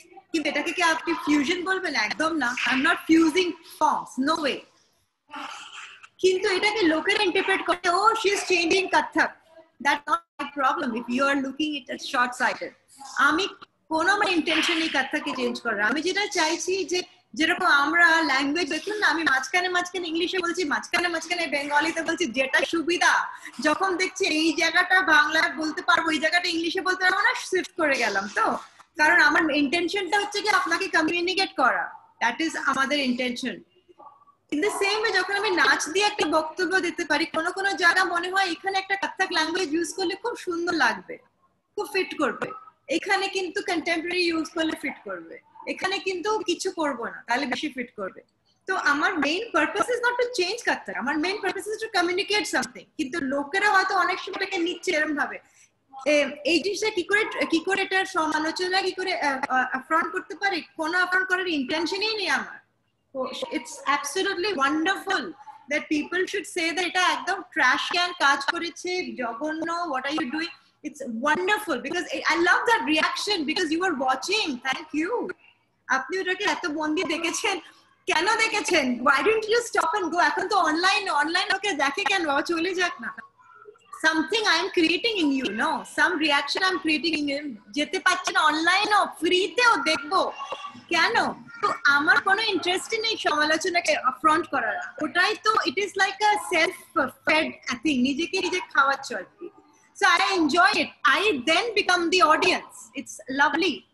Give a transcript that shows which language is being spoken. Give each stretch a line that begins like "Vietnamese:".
Bangla: কিন্তু এটাকে কি আপনি ফিউশন বলবেন? একদম না।
English: I am not fusing forms, no way.
Bangla: কিন্তু এটাকে লোকেরা ইন্টারপ্রেট করে,
English: Oh she is changing Kathak. That's not my problem if you are looking at it short sighted.
Bangla: আমি কোনো আমার ইন্টেনশন নেই কত্থককে চেঞ্জ করার। আমি যেটা চাইছি যে যেরকম আমরা ল্যাঙ্গুয়েজ, দেখুন না, আমি মাঝখানে ইংলিশে বলছি, মাঝখানে বেঙ্গলিতে বলছি, যেটা সুবিধা। যখন দেখছি এই জায়গাটা বাংলায় বলতে পারবো, এই জায়গাটা ইংলিশে বলতে পারবো না, শিফট করে গেলাম। তো কারণ আমার ইন্টেনশনটা হচ্ছে কি আপনাকে কমিউনিকেট করা,
English: that is
Bangla: আমাদের intention.
English: in the same way
Bangla: যখন আমি নাচ দিয়ে একটা বক্তব্য দিতে পারি, কোনো জায়গা মনে হয় এখানে একটা কত্থক ল্যাঙ্গুয়েজ ইউজ করলে খুব সুন্দর লাগবে, খুব ফিট করবে, এখানে কিন্তু কন্টেম্পোরারি ইউজ করলে ফিট করবে, এখানে কিন্তু কিছু করবো না তাহলে বেশি ফিট করবে।
English: তো আমার main purpose is not to change Kathak, আমার main purpose is to communicate something.
Bangla: কিন্তু লোকেরা হয়তো অনেক সময় এটাকে নিচ্ছে এরকম ভাবে, এই জিনিসটা কি করে এটার সমালোচনা কি করে অ্যাফ্রন্ট করতে পারে? কোনো অ্যাফ্রন্ট করার ইন্টেনশনই নেই আমার।
English: It's absolutely wonderful that people should say that
Bangla: এটা একদম trash can কাজ করেছে, জঘন্য,
English: what are you doing? It's wonderful because I love that reaction because you were watching. Thank you.
Bangla: আপনি ওটাকে এত মন দিয়ে দেখেছেন, কেন দেখেছেন?
English: Why didn't you stop and go?
Bangla: এখন তো অনলাইন ওকে দেখে কেন? চলে যাক না।
English: Something I am creating in you, no? Some reaction I am creating in you.
Bangla: যেতে পারছি না অনলাইনও, ফ্রিতেও দেখবো কেন? তো আমার কোনো ইন্টারেস্ট নেই সমালোচনাকে আফ্রন্ট করার।
English: ওটাই তো, it is like a self fed thing,
Bangla: নিজেকে নিজে খাওয়াচ্ছ আর কি।
English: So I enjoy it, I then become the audience. It's lovely.